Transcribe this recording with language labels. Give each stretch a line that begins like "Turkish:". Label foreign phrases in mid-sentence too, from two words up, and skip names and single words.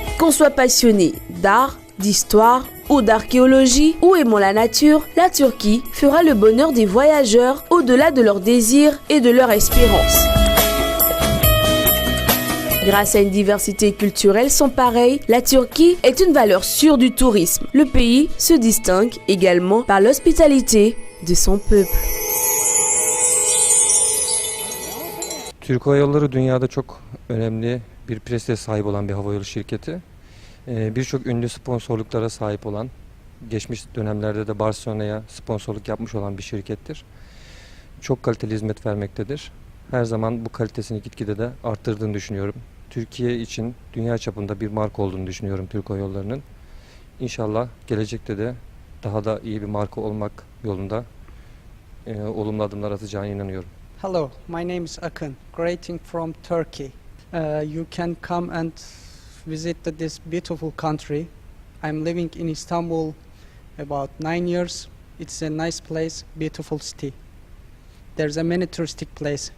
French: l'on soit passionné d'art, d'histoire ou d'archéologie ou aimant la nature, la Turquie fera le bonheur des voyageurs au-delà de leurs désirs et de leurs espérances. Grâce à une diversité culturelle sans pareille, la Turquie est une valeur sûre du tourisme. Le pays se distingue également par l'hospitalité de son peuple.
Turkish: Türk Hava Yolları dünyada çok önemli bir prestije sahip olan bir havayolu şirketi. Birçok ünlü sponsorluklara sahip olan, geçmiş dönemlerde de Barcelona'ya sponsorluk yapmış olan bir şirkettir. Çok kaliteli hizmet vermektedir. Her zaman bu kalitesini gitgide de arttırdığını düşünüyorum. Türkiye için dünya çapında bir marka olduğunu düşünüyorum Türk Hava Yolları'nın. İnşallah gelecekte de daha da iyi bir marka olmak yolunda olumlu adımlar atacağına inanıyorum.
English: Hello, my name is Akın, greeting from Turkey. You can come and visit this beautiful country. I'm living in Istanbul about 9 years. It's a nice place, beautiful city. There's a many touristic place.